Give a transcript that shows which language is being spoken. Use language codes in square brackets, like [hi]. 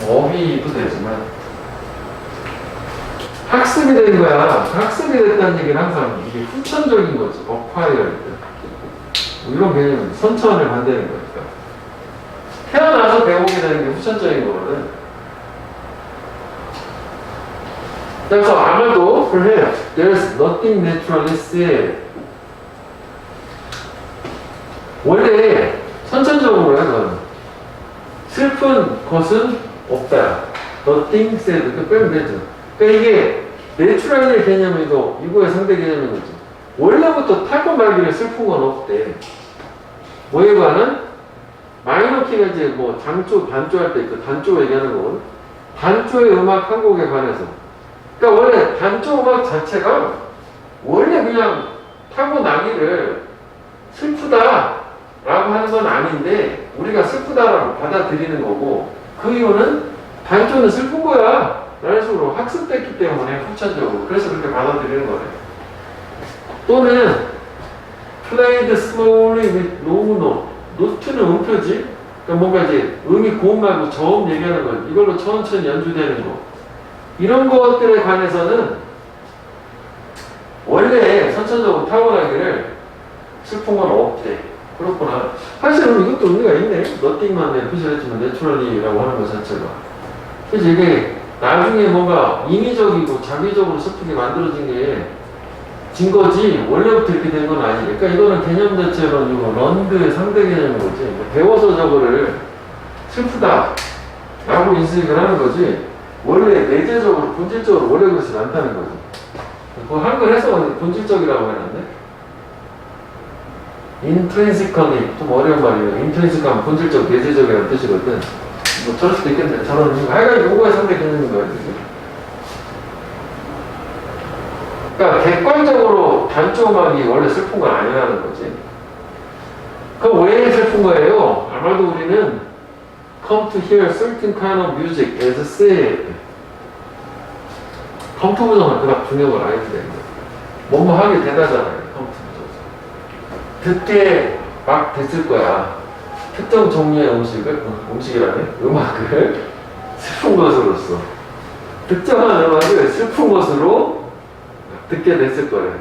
[ko] 어휘도 되지만 학습이 된 거야. 학습이 됐다는 얘기는 항상 이게 후천적인 거지. [en] acquired. [ko] 뭐 이런 개념은 선천을 반대하는 거니까. 태어나서 배우게 되는 게 후천적인 거거든. 그래서 아마도 그래. [en] There's nothing naturally sad. [ko] 원래 선천적으로 해서 슬픈 것은 없다. [en] Nothing sad. [ko] 그 빼면 되죠. 그러니까 이게 내추럴의 개념이고 이거의 상대 개념인 거죠. 원래부터 타고나기를 슬픈 건 없대. 뭐에 관한? 마이너 키가 이제 뭐 장조, 단조 할 때 그 단조 얘기하는 거거든. 단조의 음악 한 곡에 관해서. 그러니까 원래 단조 음악 자체가 원래 그냥 타고나기를 슬프다라고 하는 건 아닌데 우리가 슬프다라고 받아들이는 거고 그 이유는 단조는 슬픈 거야 라는 식으로 학습됐기 때문에 후천적으로 그래서 그렇게 받아들이는 거네. 또는 [en] played slowly with low note. [ko] 노트는 음표지. 그러니까 뭔가 이제 음이 고음 말고 저음 얘기하는 거 이걸로 천천히 연주되는 거 이런 것들에 관해서는 원래 선천적으로 타고나기를 슬픈 건 없대. 그렇구나. 사실은 이것도 의미가 있네. 너띵만 표시했지만 내추럴리라고 하는 것 자체가. 그래서 이게 나중에 뭔가 인위적이고 자기적으로 슬프게 만들어진 게 진 거지 원래부터 이렇게 된 건 아니니까. 그러니까 이거는 개념 자체로는 이거 런드의 상대 개념인 거지. 배워서 저거를 슬프다 라고 인식을 하는 거지 원래 내재적으로 본질적으로 원래 그렇지 않다는 거지. 그 한글 해석은 본질적이라고 해놨네. intrinsically 좀 어려운 말이에요. intrinsically 하면 본질적, 내재적이라는 뜻이거든. 뭐 저럴 수도 있겠는데 저런 의미가 하여간 요거의 상대 개념인 거야. 그러니까 객관적으로 단조 음악이 원래 슬픈 건 아니라는 거지. 그럼 왜 슬픈 거예요? 아마도 우리는 [en] come to hear certain kind of music as sad. [ko] come to 부정은 그닥 중요한 걸 아닌데 뭐뭐 하게 되다잖아요. come to 부정. 듣게 막 됐을 거야. 특정 종류의 음식이라네? 음악을 슬픈 것으로서. 특정한 음악을 슬픈 것으로 듣게 됐을 거예요.